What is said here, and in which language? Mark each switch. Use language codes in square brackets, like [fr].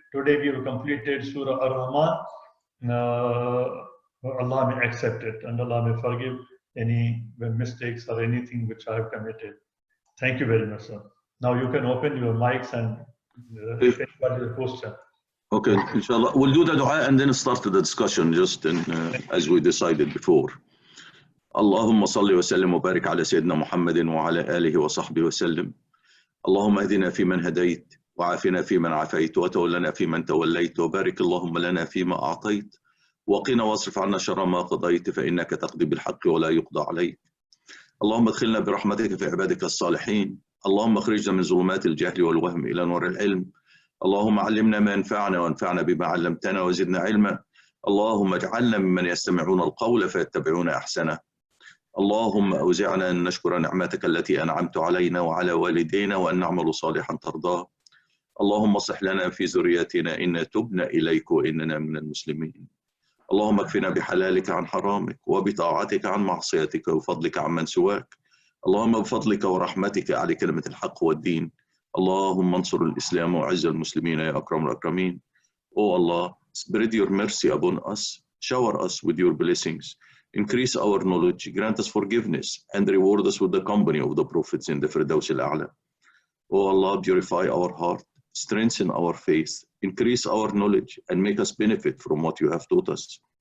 [en] Today we have completed Surah Ar-Rahman. Allah may accept it, and Allah may forgive any mistakes or anything which I have committed. Thank you very much, sir. Now you can open your mics and if anybody has a question. Okay, inshallah. We'll do the dua and then start the discussion just as we decided before. [ar] اللهم صل وسلم وبارك على سيدنا محمد وعلى آله وصحبه وسلم. اللهم اهدنا فيمن هديت وعافنا فيمن عافيت وتولنا فيمن توليت وبارك اللهم لنا فيما أعطيت وقنا واصرف عنا شر ما قضيت فإنك تقضي بالحق ولا يقضى عليك. اللهم ادخلنا برحمتك في عبادك الصالحين. اللهم اخرجنا من ظلمات الجهل والوهم إلى نور العلم. اللهم علمنا ما ينفعنا وانفعنا بما علمتنا وزدنا علما. اللهم اجعلنا ممن يستمعون القول فيتبعون أحسنه. اللهم أوزعنا أن نشكر نعمتك التي أنعمت علينا وعلى والدينا وأن نعمل صالحا ترضاه. اللهم اصلح لنا في ذريتنا إنا تبنا إليك وإننا من المسلمين. اللهم اكفنا بحلالك عن حرامك وبطاعتك عن معصيتك وفضلك عن من سواك. اللهم بفضلك ورحمتك على كلمة الحق والدين. اللهم انصر الإسلام وعز المسلمين يا أكرم الأكرمين. [en] Oh Allah, spread your mercy upon us, shower us with your blessings, increase our knowledge, grant us forgiveness, and reward us with the company of the prophets in the Firdaus al-A'la. Oh Allah, purify our heart, strengthen our faith, increase our knowledge, and make us benefit from what you have taught us.